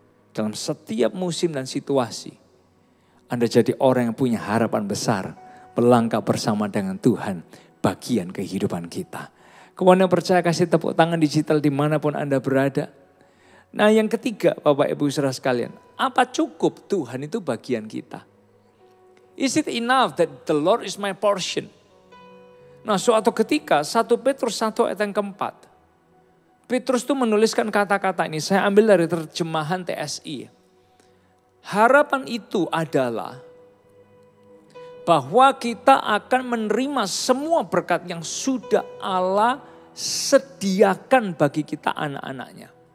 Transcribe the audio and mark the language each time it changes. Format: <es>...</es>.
<id>Dalam setiap musim dan situasi, Anda jadi orang yang punya harapan besar. Melangkah bersama dengan Tuhan, bagian kehidupan kita. Kawan yang percaya kasih tepuk tangan digital dimanapun Anda berada. Nah yang ketiga Bapak Ibu Saudara sekalian, apa cukup Tuhan itu bagian kita?</id> <en>Is it enough that the Lord is my portion?</en> <id>Nah suatu ketika 1 Petrus 1 ayat yang keempat. Petrus itu menuliskan kata-kata ini, saya ambil dari terjemahan TSI. Harapan itu adalah bahwa kita akan menerima semua berkat yang sudah Allah sediakan bagi kita anak-anaknya.</id>